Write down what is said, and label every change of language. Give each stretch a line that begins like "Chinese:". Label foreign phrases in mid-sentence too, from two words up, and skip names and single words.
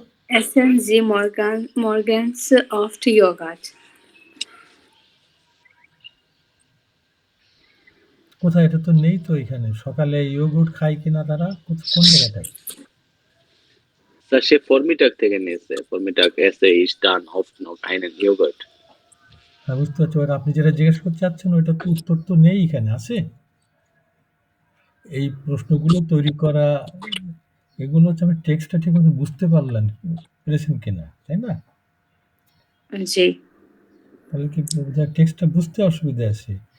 German: Essen Sie morgens oft Joghurt?
Bangla: কোথায়, এটা তো নেই তো এখানে। সকালে ইয়োগুট খায় কিনা তারা, কোন জায়গাটায়? স্যার সে ফর্মিটাক থেকে নিয়েছে।
German: ফর্মিটাক esse ich dann oft noch einen Joghurt.
Bangla: হ্যাঁ, বুঝতে পারছি। ওটা আপনি যেটা জিজ্ঞেস করতে চাচ্ছেন ওইটা তো উত্তর তো নেই এখানে, আছে? এই প্রশ্নগুলো তৈরি করা, এগুলো হচ্ছে আমি টেক্সটটা ঠিক মতো বুঝতে পেরেছেন কিনা, তাই না? জি। তাহলে কি টেক্সটটা বুঝতে অসুবিধা আছে?